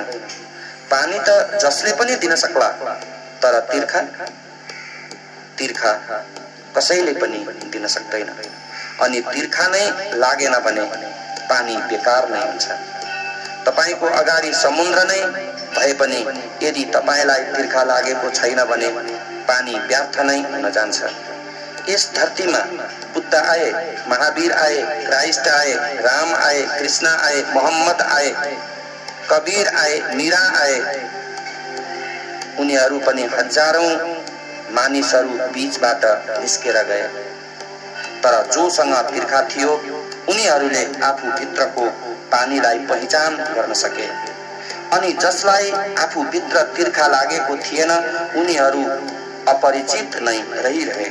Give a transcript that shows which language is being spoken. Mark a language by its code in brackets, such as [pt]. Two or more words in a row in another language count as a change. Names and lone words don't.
[ne] पानी त जसले पनि दिन सक्ला, तर तिर्खा कसैले पनि दिन सक्दैन। अनि तिर्खा नै लागेन भने पानी बेकार नै हुन्छ। तपाईको अगाडि समुद्र नै भए पनि यदि तपाईलाई तिर्खा लागेको छैन भने पानी व्यर्थ नै हुन जान्छ। इस धरतीमा बुद्ध आए, महावीर आए, क्राइस्ट आए, राम आए, कृष्ण आए, मोहम्मद आए, कबीर आए, मीरा आए। उनीहरू पनि हजारौं मानिसहरू बीचबाट निस्केर गए। तर जोसँग तिर्खा थियो उनीहरूले आफू भित्रको पानीलाई पहिचान गर्न सके। अनि जसलाई आफू भित्र तिर्खा लागेको थिएन उनीहरू अपरिचित नै रहिरहे।